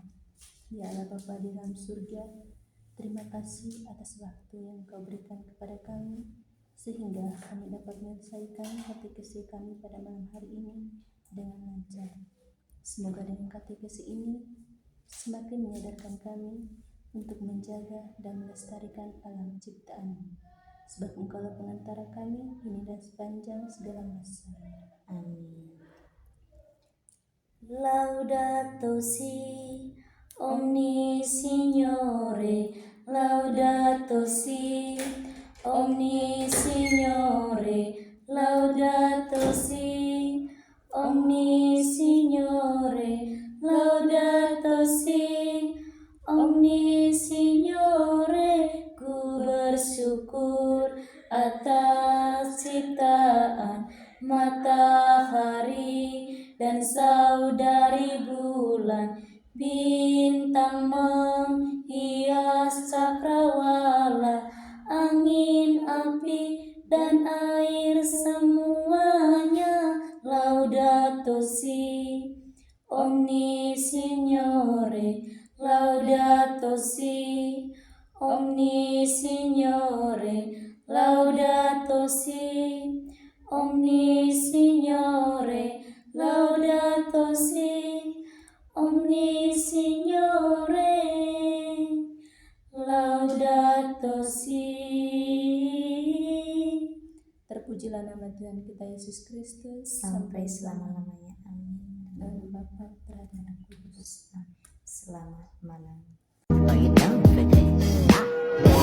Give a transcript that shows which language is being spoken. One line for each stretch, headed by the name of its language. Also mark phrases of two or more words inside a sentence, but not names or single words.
Indonesian: Ya Allah Bapa di dalam surga, terima kasih atas waktu yang Kau berikan kepada kami, sehingga kami dapat menyelesaikan katekesi kami pada malam hari ini dengan lancar. Semoga dengan katekesi ini semakin menyadarkan kami untuk menjaga dan melestarikan alam ciptaan, sebab Engkaulah pengantara kami ini dan sepanjang segala masa. Amin.
Italian: Laudato si, omni Signore, laudato si, omni Signore, laudato si, omni Signore, laudato si, omni Signore.
Indonesian: Ku bersyukur atas ciptaan matahari dan saudari bulan, bintang menghias cakrawala, angin, api, dan air semuanya.
Italian: Laudato si, omni Signore, laudato si, omni Signore, laudato si, omni Signore, laudato si, omni Signore, laudato si.
Indonesian: Terpujilah nama Tuhan kita Yesus Kristus Sampai selama-lamanya. Amin. Dan Bapa, Putra, dan Roh Kudus. Selamat malam.
English: Are you down for this?